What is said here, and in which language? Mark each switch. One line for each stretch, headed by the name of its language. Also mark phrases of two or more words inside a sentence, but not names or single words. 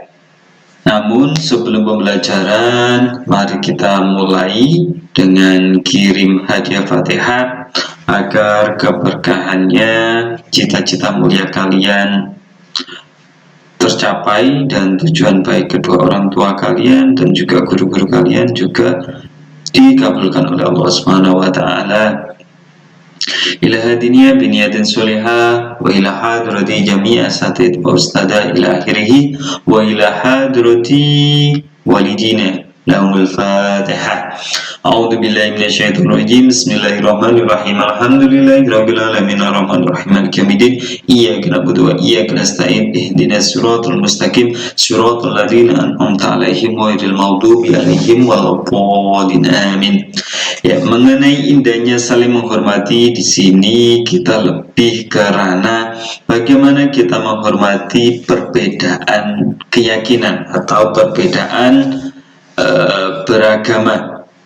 Indonesian: Namun sebelum pembelajaran, mari kita mulai dengan kirim hadiah Fatihah agar keberkahannya, cita-cita mulia kalian tercapai dan tujuan baik kedua orang tua kalian dan juga guru-guru kalian juga dikabulkan oleh Allah
Arabic: سبحانه وتعالى. إلى هادينا بنية صالحة وإلى حضرة جميع الأساتيذ والأستاذات إلى آخره وإلى حضرة الوالدين لهم الفاتحة. أعوذ بالله من الشيطان الرجيم. بسم الله الرحمن الرحيم. الحمد لله رب العالمين الرحمن الرحيم مالك يوم الدين. إياك نعبد وإياك نستعين. اهدنا الصراط المستقيم. صراط الذين أنعمت عليهم غير المغضوب عليهم ولا الضالين. Amin.
Indonesian: Ya, mengenai indahnya saling menghormati di sini kita lebih karena bagaimana kita menghormati perbedaan keyakinan atau perbedaan beragama.